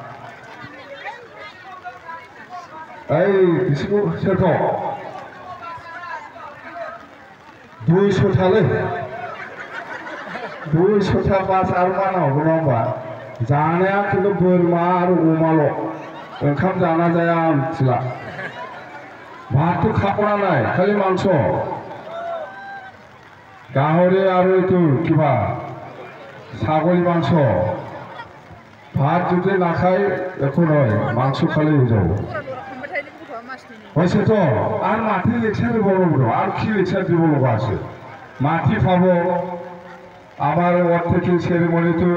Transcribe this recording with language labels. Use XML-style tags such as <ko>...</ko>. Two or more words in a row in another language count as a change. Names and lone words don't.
<brx>ओइ बिसोरखौ सोरखौ 200टालै 200टा बास आरो मा नांगौ नङा होनबा जानाया खिन्थु बोरमा आरो अमाल' ओंखाम जाना जाया आं मिथिला भातखौ खाबना नाय खालि मांस गाहरि आरो इटु किबा</brx> <bn>ছাগলি মাংস ভাত যদি না খাই এখন নয় মাংস খালি হয়ে যাবো হয়েছে তো আর মাটি লেকচার বলবো আর কি লেকচার দিব আছে মাটি পাবো আমার অর্থের সেরিমনি তো</bn>